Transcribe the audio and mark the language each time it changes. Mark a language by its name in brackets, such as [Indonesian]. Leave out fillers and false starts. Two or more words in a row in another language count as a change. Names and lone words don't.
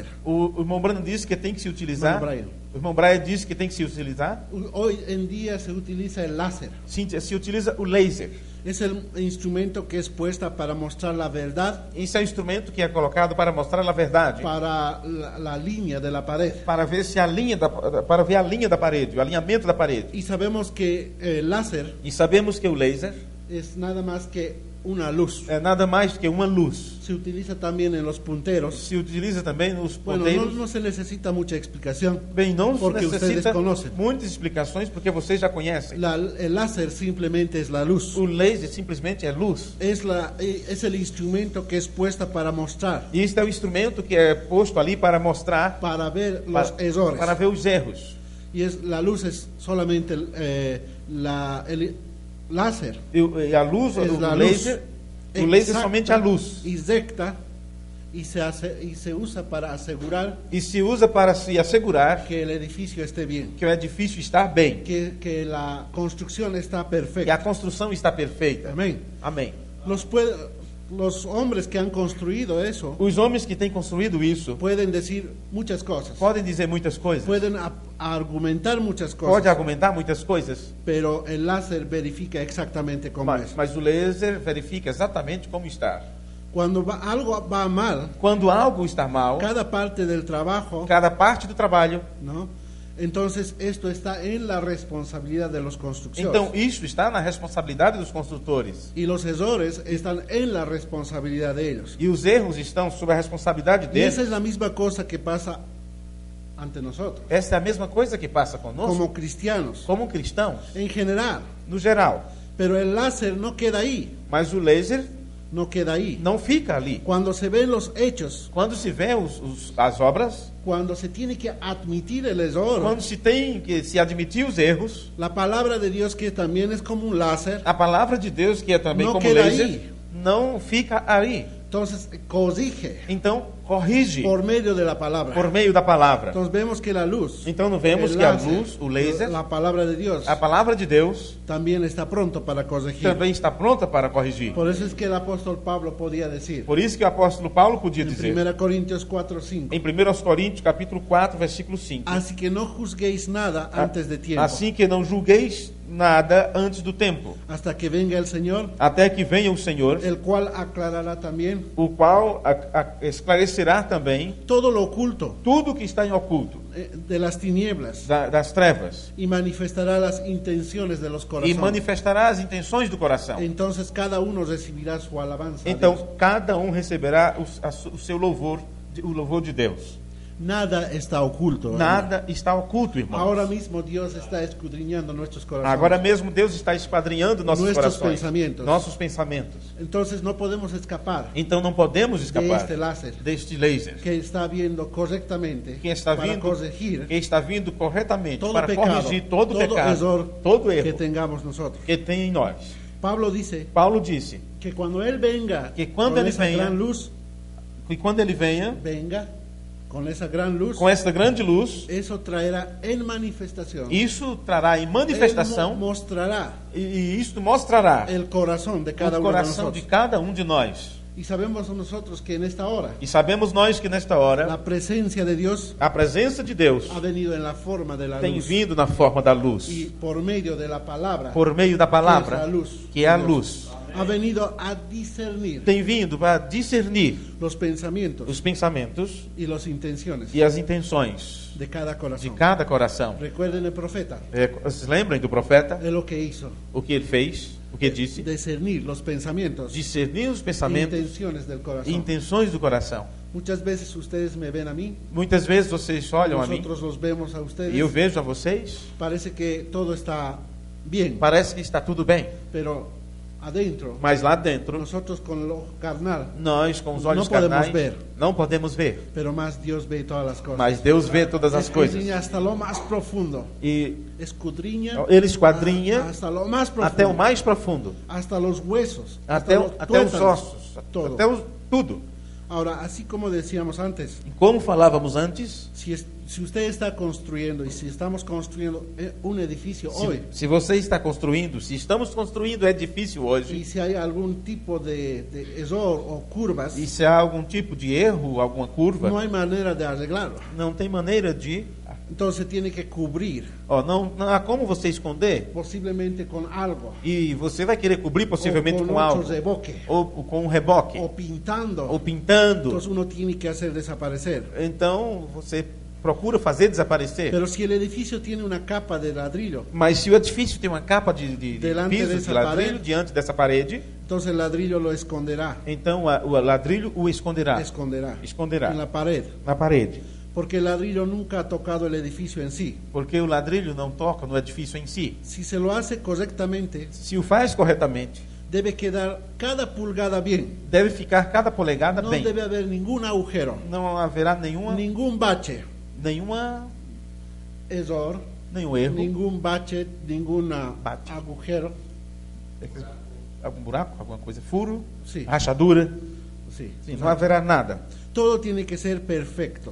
[Portuguese] o irmão Brandon disse que tem que se utilizar. Irmão Brian. O irmão Brian disse que tem que se utilizar. [Spanish] Hoy en día se utiliza el láser. [Portuguese] Sim, se utiliza o laser. [Spanish] Es el instrumento que es puesta para mostrar la verdad [Portuguese] Esse é o instrumento que é colocado para mostrar a verdade, [Spanish] para la línea de la pared. [Portuguese] para ver se a linha para ver a linha da parede, o alinhamento da parede. [Spanish] Y sabemos que el láser [Portuguese] E sabemos que o laser [Spanish] es nada más que una luz. [Portuguese] é nada mais que uma luz. [Spanish] Se utiliza también en los punteros. [Portuguese] Se utiliza também nos [Spanish] Bueno, [Portuguese] ponteiros. [Spanish] no se necesita mucha explicación, [Portuguese] Bem, não [Spanish] porque [Portuguese] necessita [Spanish] ustedes conocen. [Portuguese] muitas explicações porque vocês já conhecem. [Spanish] El láser simplemente es la luz. [Portuguese] O laser simplesmente é luz. [Spanish] Es el instrumento que es puesta para mostrar, [Portuguese] E este é o instrumento que é posto ali para mostrar, [Spanish] para ver los [Portuguese] para [Spanish] errores. [Portuguese] ver os erros. [Spanish] Y la luz es solamente el láser. [Portuguese] E a luz, [Spanish] Es [Portuguese] o [Spanish] la [Portuguese] laser, [Spanish] luz [Portuguese] o laser é [Spanish] exacta [Portuguese] somente a luz. [Spanish] y recta, y se usa para asegurar [Portuguese] E se usa para se assegurar [Spanish] que el edificio esté bien, [Portuguese] que o edifício está bem, [Spanish] que la construcción está [Portuguese] que a [Spanish] perfecta. [Portuguese] construção está perfeita. [Spanish] Amén. [Portuguese] Amém. [Spanish] Los hombres que han construido eso [Portuguese] Os homens que têm construído isso [Spanish] pueden decir muchas cosas, [Portuguese] podem dizer muitas coisas, [Spanish] pueden argumentar muchas [Portuguese] pode [Spanish] cosas, [Portuguese] argumentar muitas coisas, [Spanish] pero el láser verifica exactamente cómo es. [Portuguese] mas o laser verifica exatamente como está. [Spanish] Cuando algo va mal, [Portuguese] Quando algo está mal, [Spanish] cada parte del trabajo, [Portuguese] cada parte do trabalho, [Spanish] ¿no? Entonces esto está en la responsabilidad de los constructores. [Portuguese] então isso está na responsabilidade dos construtores. [Spanish] Y los errores están en la responsabilidad de ellos. [Portuguese] E os erros estão sob a responsabilidade [Spanish] Y [Portuguese] deles. [Spanish] esa es la misma cosa que pasa ante nosotros, [Portuguese] Essa é a mesma coisa que passa conosco, [Spanish] como cristianos, [Portuguese] como cristãos, [Spanish] en general. [Portuguese] no geral. [Spanish] Pero el láser no queda ahí, [Portuguese] Mas o laser [Spanish] no queda ahí. [Portuguese] não fica ali. [Spanish] Cuando se ven los hechos, [Portuguese] Quando se vê as obras, [Spanish] cuando se tiene que admitir el error, [Portuguese] quando se tem que se admitir os erros, [Spanish] la palabra de Dios, que también es como un láser, [Portuguese] a palavra de Deus, que é também Não [Spanish] como queda laser, [Portuguese] aí. não fica ali. [Spanish] entonces corrige [Portuguese] Então, corrige [Spanish] por medio de la palabra. [Portuguese] por meio da palavra. [Spanish] Entonces vemos que la luz, [Portuguese] Então, não vemos [Spanish] el [Portuguese] que a [Spanish] láser, [Portuguese] luz, o laser, [Spanish] la palabra de Dios, [Portuguese] a palavra de Deus, [Spanish] también está pronto para corregir. [Portuguese] também está pronta para corrigir. [Spanish] Por eso es que el apóstol Pablo podía decir [Portuguese] Por isso que o apóstolo Paulo podia [Spanish] en [Portuguese] dizer, [Spanish] 1 Corintios 4:5, [Portuguese] em 1 Coríntios, capítulo 4, versículo 5, [Spanish] así que no juzguéis nada antes de tiempo, [Portuguese] assim que não julgueis nada antes do tempo, [Spanish] hasta que venga el Señor, [Portuguese] até que venha o Senhor, [Spanish] el cual aclarará también [Portuguese] o qual esclarecerá também [Spanish] todo lo oculto [Portuguese] tudo que está em oculto, [Spanish] de las tinieblas, [Portuguese] das trevas, [Spanish] y manifestará las intenciones de los [Portuguese] e [Spanish] corazones. [Portuguese] manifestará as intenções do coração. [Spanish] Entonces cada uno recibirá su alabanza a Dios. [Portuguese] Então, cada receberá o seu louvor, o louvor de Deus. [Spanish] Nada está oculto. [Portuguese] Nada está oculto, irmãos. [Spanish] Ahora mismo Dios está escudriñando nuestros corazones. [Portuguese] Agora mesmo Deus está esquadrinhando nossos [Spanish] Nuestros [Portuguese] corações, [Spanish] pensamentos. [Portuguese] nossos pensamentos. [Spanish] Entonces no podemos escapar [Portuguese] Então não podemos [Spanish] de [Portuguese] escapar [Spanish] este láser [Portuguese] deste laser [Spanish] que está viendo correctamente [Portuguese] que está [Spanish] para [Portuguese] vindo, [Spanish] corregir [Portuguese] que está vindo corretamente [Spanish] todo [Portuguese] para [Spanish] pecado, [Portuguese] corrigir todo pecado, [Spanish] error [Portuguese] todo [Spanish] que [Portuguese] erro [Spanish] tengamos nosotros. [Portuguese] que tem em nós. [Spanish] Pablo dice [Portuguese] Paulo disse [Spanish] que cuando Él venga [Portuguese] que quando [Spanish] con [Portuguese] ele [Spanish] esa [Portuguese] venha, [Spanish] gran luz, [Portuguese] que quando ele venha [Spanish] con esa gran luz, [Portuguese] com essa grande luz, [Spanish] eso traerá en manifestación, [Portuguese] isso trará em manifestação [Spanish] Él mostrará [Portuguese] e isso mostrará [Spanish] el corazón de cada [Portuguese] o [Spanish] uno de [Portuguese] coração de [Spanish] nosotros. [Portuguese] cada um de nós. [Spanish] Y sabemos nosotros que en esta hora [Portuguese] E sabemos nós que nesta hora [Spanish] la presencia de Dios [Portuguese] a presença de Deus [Spanish] ha venido en la forma de la [Portuguese] tem [Spanish] luz, [Portuguese] vindo na forma da luz, [Spanish] y por medio de la palabra, [Portuguese] por meio da palavra, que é a [Spanish] Dios, [Portuguese] luz. [Spanish] ha venido a discernir [Portuguese] Tem vindo para discernir [Spanish] los pensamientos [Portuguese] os pensamentos [Spanish] y las intenciones [Portuguese] e as intenções [Spanish] de cada [Portuguese] de [Spanish] corazón. [Portuguese] cada coração. [Spanish] Recuerden el profeta, [Portuguese] Vocês lembram do profeta? [Spanish] es lo que hizo, [Portuguese] O que ele fez? O que disse? [Spanish] discernir los pensamientos [Portuguese] Discernir os e pensamentos [Spanish] intenciones del [Portuguese] e [Spanish] corazón. [Portuguese] intenções do coração. [Spanish] Muchas veces ustedes me ven a mí, [Portuguese] Muitas vezes vocês olham a mim [Spanish] nosotros los vemos a ustedes, [Portuguese] e eu vejo a vocês, [Spanish] parece que todo está bien, [Portuguese] parece que está tudo bem, [Spanish] pero adentro, [Portuguese] Mas lá dentro, [Spanish] nosotros con lo carnal, [Portuguese] nós com os olhos não podemos carnais [Spanish] ver. [Portuguese] não podemos ver. [Spanish] pero más Dios ve todas las cosas. [Portuguese] Mas Deus vê todas as coisas. [Spanish] Escudriña hasta lo más profundo. [Portuguese] E [Spanish] Escudriña [Portuguese] Ele esquadrinha [Spanish] hasta lo más profundo. [Portuguese] até o mais profundo. [Spanish] Hasta los huesos. [Portuguese] Até os [Spanish] tuétanos, [Portuguese] ossos. [Spanish] todo. [Portuguese] Tudo. [Spanish] Ahora, así como decíamos antes, [Portuguese] E como falávamos antes, [Spanish] si usted está construyendo y si estamos construyendo un edificio hoy, [Portuguese] se você está construindo, se estamos construindo edifício [Spanish] y [Portuguese] hoje, [Spanish] si hay algún tipo de error o curvas, [Portuguese] e se há algum tipo de erro, alguma curva, [Spanish] no hay manera de arreglarlo. [Portuguese] não tem maneira de... [Spanish] Entonces tiene que cubrir, [Portuguese] não há como você esconder. [Spanish] posiblemente con algo, [Portuguese] E você vai querer cobrir [Spanish] o [Portuguese] possivelmente [Spanish] con [Portuguese] com [Spanish] otro [Portuguese] algo. reboque, Ou com um reboque. [Spanish] o pintando. [Portuguese] Ou pintando. [Spanish] Entonces uno tiene que hacer desaparecer. [Portuguese] Então você procura fazer desaparecer. [Spanish] Pero si el edificio tiene una capa de ladrillo, [Portuguese] Mas se o edifício tem uma capa de [Spanish] Delante [Portuguese] piso de dessa ladrilho parede. diante dessa parede, [Spanish] entonces el ladrillo lo esconderá. [Portuguese] então o ladrilho o esconderá. [Spanish] Esconderá en la pared. [Portuguese] Na parede. [Spanish] Porque el ladrillo nunca ha tocado el edificio en sí. [Portuguese] Porque o ladrilho não toca no edifício em si. [Spanish] Si se lo hace correctamente, [Portuguese] Se o faz corretamente, [Spanish] debe quedar cada pulgada bien. [Portuguese] deve ficar cada polegada [Spanish] No [Portuguese] bem. [Spanish] debe haber ningún agujero, [Portuguese] Não haverá nenhum [Spanish] ningún bache, [Portuguese] erro. [Spanish] ningún bache, ningún Bache. agujero. [Portuguese] Algum buraco, alguma coisa, furo, [Spanish] Sí. [Portuguese] rachadura. [Spanish] Sí. [Portuguese] Sim, não haverá nada. [Spanish] Todo tiene que ser perfecto.